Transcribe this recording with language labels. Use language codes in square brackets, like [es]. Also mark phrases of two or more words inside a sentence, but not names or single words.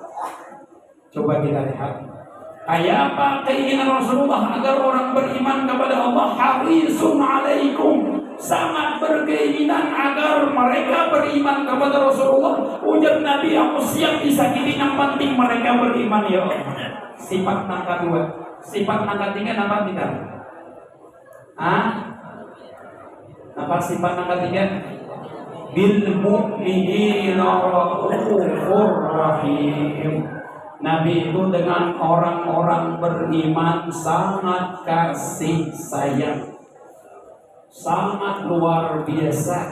[id] Coba kita lihat kayak apa keinginan Rasulullah agar orang beriman kepada Allah. [ar] حريص عليكم, [id] sangat berkeinginan agar mereka beriman kepada Rasulullah. Ujar Nabi, aku siap disakiti, yang penting mereka beriman [ar] يا الله. [bjn] Sifat nangka 2, sifat nangka 3 nama kita. Apa sifat nangka 3? [ar] بالمؤمنين رؤوف رحيم. [id] Nabi itu dengan orang-orang beriman sangat kasih sayang, sangat luar biasa.